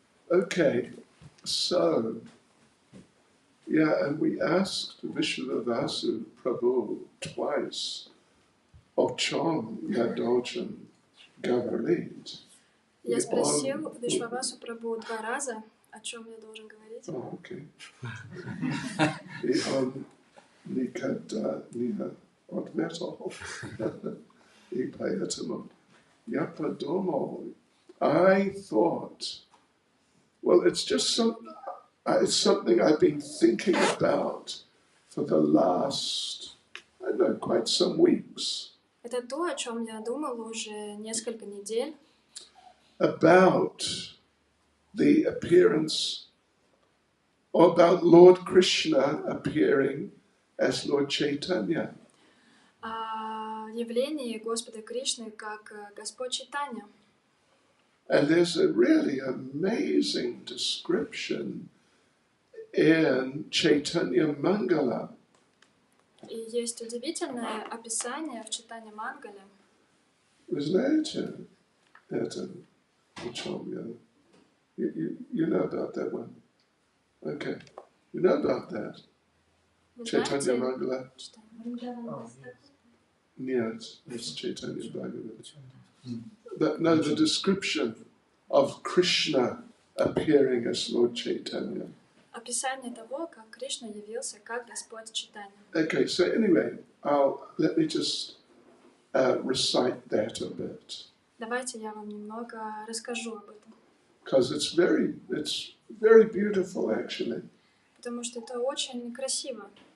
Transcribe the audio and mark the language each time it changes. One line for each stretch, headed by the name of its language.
English: Okay, so, yeah, and we asked Vishwavasu Prabhu twice,
Russian: о чем я должен говорить? Я спросил Вишвавасу Прабху 2 раза, о чем я должен говорить. Окей. И он никогда не ответил. И поэтому я подумал,
English: I thought, well, it's just it's something I've been thinking about for the last, I don't know, quite some weeks.
Russian: Это то, о чем я думал уже несколько недель.
English: About the appearance, or about Lord Krishna appearing as Lord Chaitanya.
Russian: О явлении Господа Кришны как Господь Чайтанья.
English: And there's a really amazing description in Chaitanya Mangala
Russian: И есть удивительное описание в читании Мангаля. Вы знаете это, о чем я?
English: You know about that one? Okay. You know about that?
Russian: Вы
English: Chaitanya
Russian: знаете?
English: Mangala?
Russian: Читание.
English: Нет, it's Chaitanya Bhagavat. No, the description of Krishna appearing as Lord Chaitanya.
Russian: Описание того, как Кришна явился как Господь Чайтанья.
English: Okay, so anyway, let me just recite that a bit.
Russian: Давайте я вам немного расскажу об этом.
English: Because it's very beautiful actually.
Russian: Потому что это очень красиво.